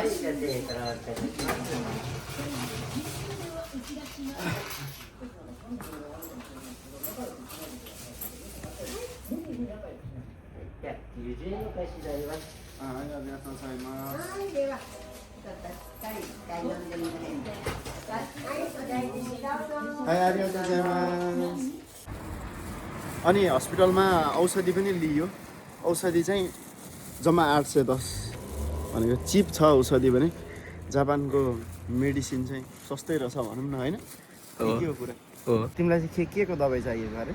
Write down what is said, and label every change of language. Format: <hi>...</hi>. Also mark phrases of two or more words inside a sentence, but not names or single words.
<ja>はい、じゃあ追加お願いします。90円の開始になります。はい、ありがとうございます。はい、では、ちょっとしっかり一回飲んでみてください。はい、お大事にどうぞ。はい、ありがとうございます。</ja> <ne>अनि हस्पिटलमा औषधि पनि लियो। औषधि चाहिँ जम्मा 810 भनेको चिप छ औषधि पनि। जापानको मेडिसिन चाहिँ सस्तै रहेछ भनौँ न होइन? के हो कुरा? हो। तिमीलाई चाहिँ के को दबाई चाहिएको अरे?</ne>